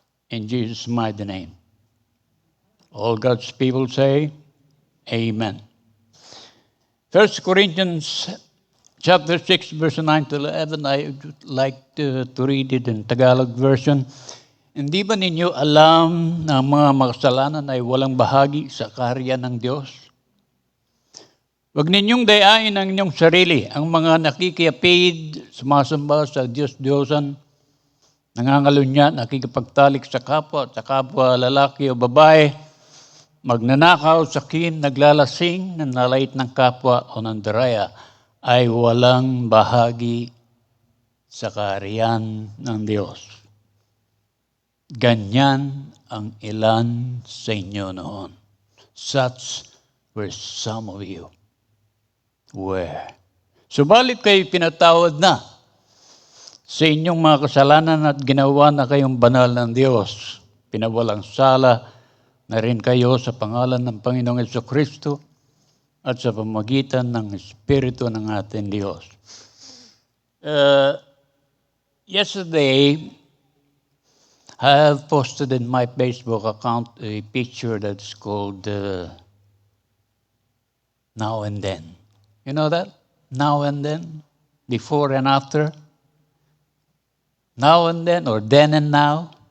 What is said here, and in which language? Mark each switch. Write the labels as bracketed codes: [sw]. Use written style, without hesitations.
[en] In Jesus' mighty name. All God's people say, amen. 1 Corinthians chapter 6, verse 9 to 11, I would like to read it in Tagalog version. [tl] Hindi ba ninyo alam na ang mga makasalanan ay walang bahagi sa kaharian ng Diyos? Huwag ninyong dayain ang inyong sarili, ang mga nakikiapid, sumasamba sa Diyos-Diyosan, nangangalunya, nakikipagtalik sa kapwa lalaki o babae, magnanakaw, sakin, naglalasing, nanalait ng kapwa o nandaraya, ay walang bahagi sa kaharian ng Diyos. Ganyan ang ilan sa inyo noon. [en] Such were some of you. Where? [tl] Subalit kayo pinatawad na sa inyong mga kasalanan at ginawa na kayong banal ng Diyos. Pinawalang sala na rin kayo sa pangalan ng Panginoong Jesucristo at sa pamamagitan ng Espiritu ng ating Diyos. [en] Yesterday, I have posted in my Facebook account a picture that's called Now and Then. You know that? Now and then? Before and after? Now and then, or then and now?